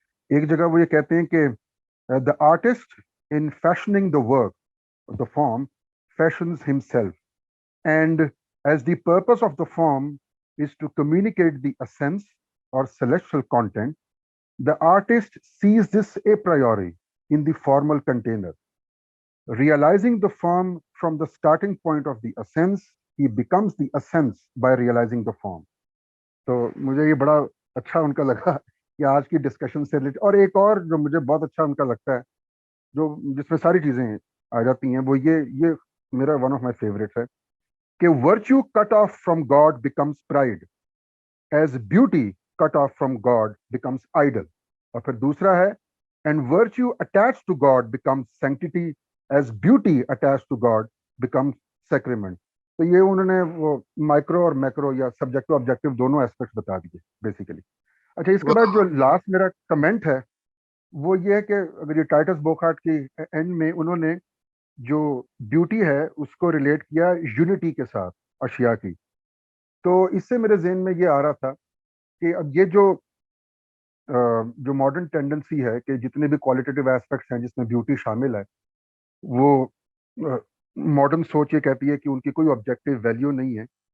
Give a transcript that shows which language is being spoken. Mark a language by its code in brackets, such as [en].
[hi] एक जगह वो ये कहते हैं कि [en] The artist in fashioning the work, the form, fashions himself, and as the purpose of the form is to communicate the essence or celestial content, the artist sees this a priori in the formal container. Realizing the form from the starting point of the essence, he becomes the essence by realizing the form. [hi] तो मुझे ये बड़ा अच्छा उनका लगा कि आज की डिस्कशन से रिलेटेड। और एक और जो मुझे बहुत अच्छा उनका लगता है, जो जिसमें सारी चीजें आ जाती हैं, वो ये मेरा वन ऑफ माय फेवरेट्स है कि [en] Virtue cut off from God becomes pride, as beauty cut off from God becomes idol. [hi] और फिर दूसरा है, [en] and virtue attached to God becomes sanctity, as beauty attached to God becomes sacrament. [hi] तो ये उन्होंने वो माइक्रो और मैक्रो या सब्जेक्टिव ऑब्जेक्टिव दोनों एस्पेक्ट्स बता दिए बेसिकली। अच्छा, इसके बाद जो लास्ट मेरा कमेंट है वो ये है कि अगर ये टाइटस बोखार्ट की एंड में उन्होंने जो ब्यूटी है उसको रिलेट किया यूनिटी के साथ अशिया की, तो इससे मेरे जहन में ये आ रहा था कि अब ये जो मॉडर्न टेंडेंसी है कि जितने भी क्वालिटेटिव एस्पेक्ट्स हैं जिसमें ब्यूटी शामिल है, वो मॉडर्न सोच ये कहती है कि उनकी कोई ऑब्जेक्टिव वैल्यू नहीं है।